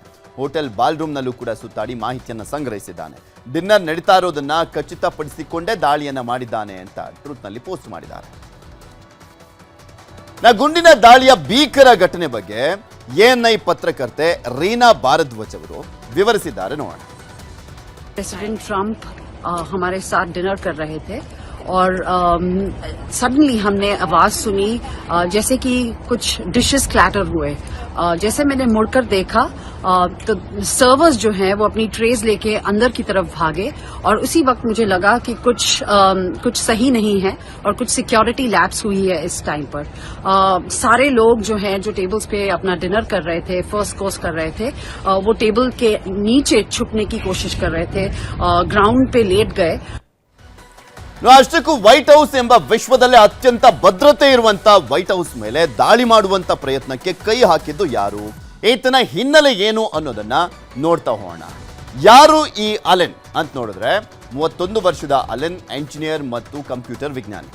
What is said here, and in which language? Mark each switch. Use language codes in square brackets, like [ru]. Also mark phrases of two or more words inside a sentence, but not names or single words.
[en] hotel ballroom [kn] ನಲ್ಲೂ ಕೂಡ ಸುತ್ತಾಡಿ ಮಾಹಿತಿಯನ್ನು ಸಂಗ್ರಹಿಸಿದ್ದಾನೆ. ಡಿನ್ನರ್ ನಡೀತಾ ಇರೋದನ್ನ ಖಚಿತಪಡಿಸಿಕೊಂಡೇ ದಾಳಿಯನ್ನ ಮಾಡಿದ್ದಾನೆ ಅಂತ ಟ್ರೂತ್ ನಲ್ಲಿ ಪೋಸ್ಟ್ ಮಾಡಿದ್ದಾರೆ. ಗುಂಡಿನ ದಾಳಿಯ ಭೀಕರ ಘಟನೆ ಬಗ್ಗೆ ANI ಪತ್ರಕರ್ತೆ ರೀನಾ ಭಾರದ್ವಾಜ್ ಅವರು ವಿವರಿಸಿದ್ದಾರೆ. ನೋಡೋಣ. [hi] प्रेसिडेंट ट्रंप हमारे साथ डिनर कर रहे थे और सडनली हमने आवाज सुनी जैसे कि कुछ [en] dishes clatter [hi] हुए. जैसे मैंने मुड़कर देखा तो सर्वर्स जो हैं वो अपनी ट्रेज लेके अंदर की तरफ भागे और उसी वक्त मुझे लगा कि कुछ सही नहीं है और कुछ [en] security lapse [hi] हुई है इस टाइम पर. सारे लोग जो हैं जो टेबल्स पे अपना डिनर कर रहे थे, [en] first course [hi] कर रहे थे, वो टेबल के नीचे छुपने की कोशिश कर रहे थे, ग्राउंड पे लेट गए. [kn] ಅಷ್ಟಕ್ಕೂ ವೈಟ್ ಹೌಸ್ ಎಂಬ ವಿಶ್ವದಲ್ಲೇ ಅತ್ಯಂತ ಭದ್ರತೆ ಇರುವಂತ ವೈಟ್ ಹೌಸ್ ಮೇಲೆ ದಾಳಿ ಮಾಡುವಂತ ಪ್ರಯತ್ನಕ್ಕೆ ಕೈ ಹಾಕಿದ್ದು ಯಾರು, ಈತನ ಹಿನ್ನೆಲೆ ಏನು ಅನ್ನೋದನ್ನ ನೋಡ್ತಾ ಹೋಗೋಣ. ಯಾರು ಈ ಅಲೆನ್ ಅಂತ ನೋಡಿದ್ರೆ 31 ವರ್ಷದ ಅಲೆನ್ ಎಂಜಿನಿಯರ್ ಮತ್ತು ಕಂಪ್ಯೂಟರ್ ವಿಜ್ಞಾನಿ.